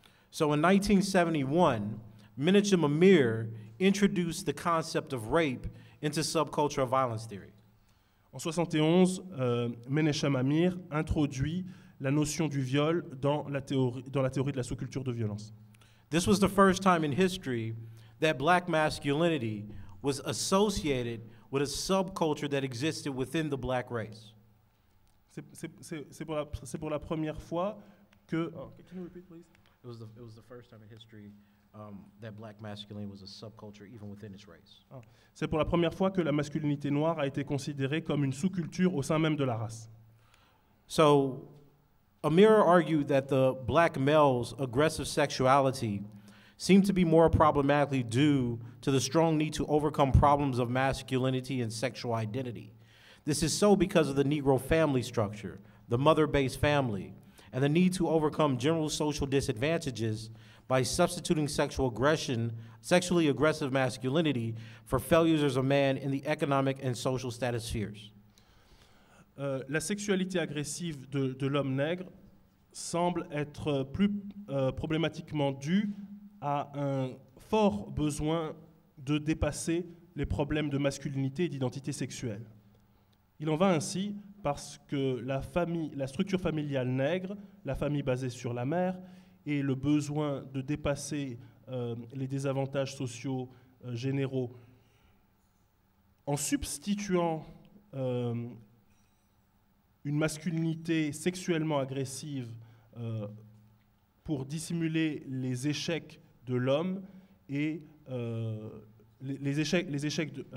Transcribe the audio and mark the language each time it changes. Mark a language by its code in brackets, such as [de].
[en] So in 1971, Menachem Amir introduced the concept of rape into subcultural violence theory. [fr] En 71, Menachem Amir introduit la notion du viol dans la théorie de la sous-culture de violence. [en] This was the first time in history that black masculinity was associated with a subculture that existed within the black race. [fr] C'est pour la première fois que... [en] Oh, can you repeat, please? It was the first time in history that black masculinity was a subculture even within its race. [fr] C'est pour la première fois que la masculinité noire a été considérée comme une sous-culture au sein même de la race. [en] So, Amir argued that the black male's aggressive sexuality seemed to be more problematically due to the strong need to overcome problems of masculinity and sexual identity. This is so because of the Negro family structure, the mother-based family, and the need to overcome general social disadvantages by substituting sexually aggressive masculinity for failures as a man in the economic and social status spheres. [fr] La sexualité agressive de l'homme nègre semble être plus problématiquement due à un fort besoin de dépasser les problèmes de masculinité et d'identité sexuelle. Il en va ainsi parce que la structure familiale nègre, la famille basée sur la mère, et le besoin de dépasser les désavantages sociaux généraux en substituant une masculinité sexuellement agressive pour dissimuler les échecs de l'homme et les échecs de...